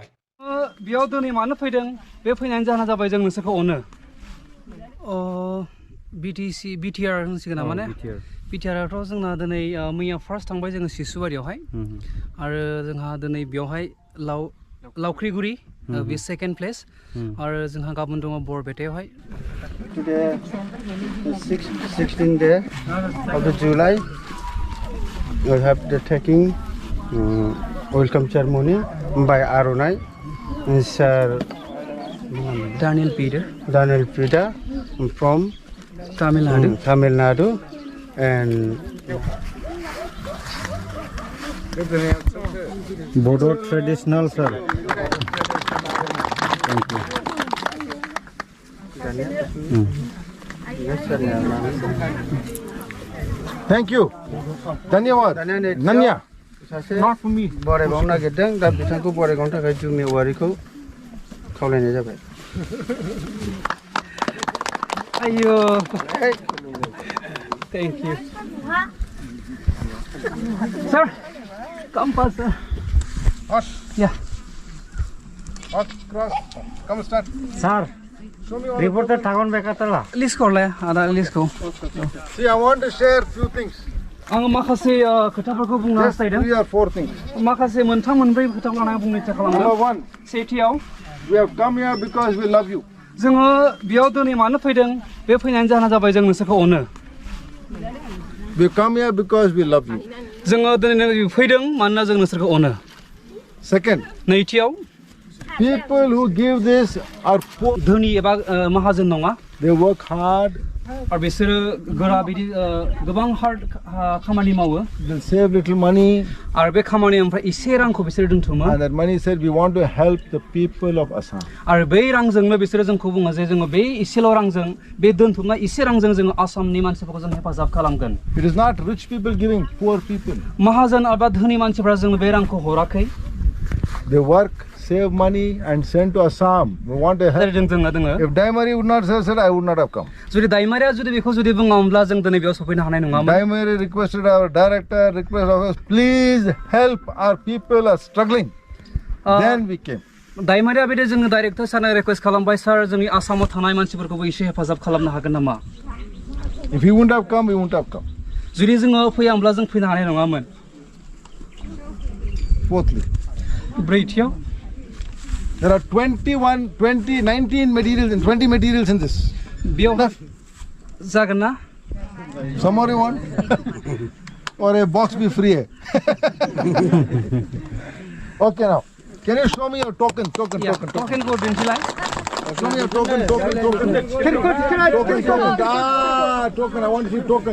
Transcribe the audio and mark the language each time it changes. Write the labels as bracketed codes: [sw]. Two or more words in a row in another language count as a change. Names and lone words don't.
[brx] बेयाव दिनै मानो फैदों बे फैनायनि जाहोना जाबाय जों नोंसोरखौ अनो बिटिआर होनसिगोन माने बिटिआरआथ' जोंना दिनै मैया फार्स्ट थांबाय जोङो सिसुबारियावहाय आरो जोंहा दिनै बेयावहाय लावख्रिगुरि बे [en] second place [brx] आरो जोंहा गाबोन दङ बरपेटायावहाय [en] Today is 16th day of the July. We have the taking welcome ceremony by Arunai Sir Daniel Peter from Tamilnadu and Bodo traditional sir. Thank you. Thank you. Dhanyawad. Nanya. Not for me. [brx] Boropwrnw नागिरदों दा बिथांखौ बरायगावनो थाखाय जोंनि वारिखौ खावलायनाय जाबाय [en] आयो thank you sir come pass sir Hot. yeah Hot cross. Come start. sir Show me all. [brx] reporter थागोन बेकातला [hi] list करले आदा list को [en] See, I want to share few things. [brx] आं माखासे खोथाफोरखौ बुंनो Just हास्थायदों [en] 3 or 4 things. [brx] माखासे मोनथाम मोनब्रै खोथा लानानै बुंनो इच्छा Number खालामदों 1, सेथियाव [en] we have come here because we love you. [brx] जोङो बेयाव दिनै मानो फैदों बे फैनायनि जाहोना जाबाय जों नोंसोरखौ अनो [en] We come here because we love you. [brx] जोङो दिनै फैदों मानोना जों नोंसोरखौ अनो Second, नैथियाव [en] people who give this are poor. [brx] धोनि एबा माहाजोन नङा [en] They work hard. [brx] आरो बिसोरो गोरा बिदि गोबां हार्ड खामानि मावो [en] They'll save little money. [brx] आरो बे खामानिनिफ्राय एसे रांखौ बिसोरो दोनथुमो [en] And that money said we want to help the people of Assam. [brx] आरो बै रांजोंनो बिसोरो जोंखौ बुङो जे जोङो बे एसेल' रांजों बे दोनथुमनाय एसे रांजों जोङो आसामनि मानसिफोरखौ जों हेफाजाब खालामगोन [en] It is not rich people giving, poor people. माहाजोन एबा धोनि मानसिफ्रा जोंनो बे रांखौ हराखै They work, save money and send to Assam. We want to help. [brx] जोंना दोङो [en] If Daimari would not have said, I would not have come. [brx] जुदि दाइमारिया जुदि बेखौ जुदि बुङामोनब्ला जों दिनै बेयाव सफैनो हानाय नङामोन [en] Daimari requested our director, request of us, please help our people are struggling. Then we came. [brx] दाइमारिया बिदि जोङो डाइरेक्टर सारनो रिक्वेस्ट खालामबाय सार जोंनि आसामाव थानाय मानसिफोरखौबो एसे हेफाजाब खालामनो हागोन नामा [en] If he wouldn't have come, we wouldn't have come. [brx] जुदि जोङो फैयामोनब्ला जों फैनो हानाय नङामोन Fourthly, ब्रैथियाव [en] there are 19 materials and 20 materials in this. [brx] बेयाव जागोन ना [en] Some more you want? Or a box be free? Okay now. Can you show me your token? Token. [brx] टकेनखौ दिन्थिलाय [en] Show me your token. Token. Ah, token. I want to see token.